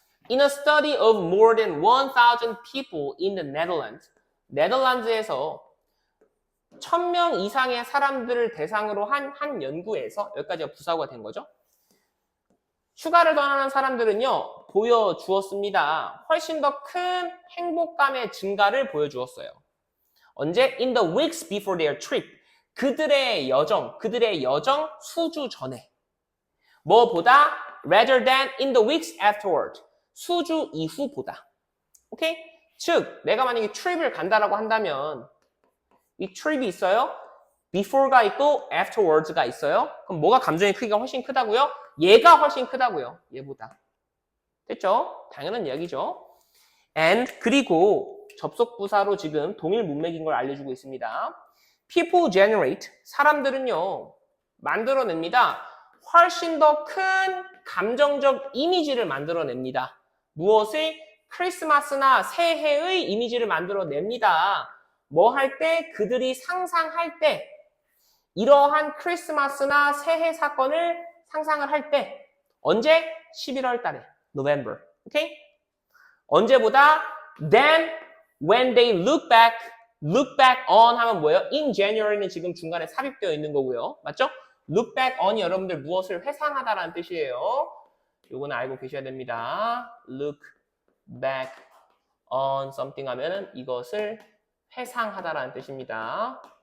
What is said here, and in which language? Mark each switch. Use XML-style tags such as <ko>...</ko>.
<en>In a study of more than 1,000 people in the Netherlands,</en> <ko>네덜란드에서 1,000명 이상의 사람들을 대상으로 한 연구에서 여기까지가 부사고가 된 거죠. 휴가를 떠나는 사람들은요, 보여주었습니다. 훨씬 더 큰 행복감의 증가를 보여주었어요. 언제?</ko> <en>In the weeks before their trip.</en> <ko>그들의 여정 수주 전에. 뭐보다?</ko> <en>Rather than in the weeks afterward.</en> <ko>수주 이후보다. 오케이? 즉, 내가 만약에 트립을 간다라고 한다면 이 트립이 있어요. before가 있고 afterwards가 있어요. 그럼 뭐가 감정의 크기가 훨씬 크다고요? 얘가 훨씬 크다고요. 얘보다. 됐죠? 당연한 이야기죠. and 그리고 접속부사로 지금 동일 문맥인 걸 알려주고 있습니다.</ko> <en>people generate</en> <ko>사람들은요 만들어냅니다. 훨씬 더 큰 감정적 이미지를 만들어냅니다. 무엇을? 크리스마스나 새해의 이미지를 만들어냅니다. 뭐 할 때? 그들이 상상할 때 이러한 크리스마스나 새해 사건을 상상을 할 때 언제? 11월 달에 November. 오케이? 언제보다?</ko> <en>Then when they look back on</en> <ko>하면 뭐예요?</ko> <en>In January</en> <ko>는 지금 중간에 삽입되어 있는 거고요. 맞죠?</ko> <en>Look back on</en> <ko>이 여러분들 무엇을 회상하다라는 뜻이에요. 요거는 알고 계셔야 됩니다.</ko> <en>Look back on something</en> <ko>하면은 이것을 회상하다라는 뜻입니다.</ko>